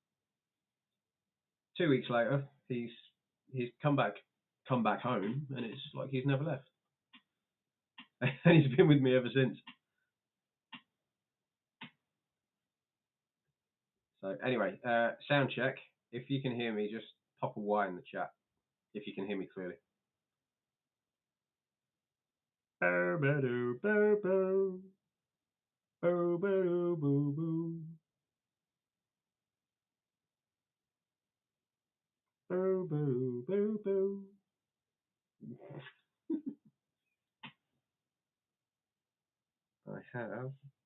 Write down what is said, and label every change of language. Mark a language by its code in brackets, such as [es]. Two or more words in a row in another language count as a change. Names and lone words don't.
[en] 2 weeks later, he's come back home, and it's like he's never left, and he's been with me ever since. So anyway, sound check. If you can hear me, just pop a Y in the chat if you can hear me clearly. Bo ba doo bo bo. Bo ba doo boo boo. Bo ba doo bo bo. I have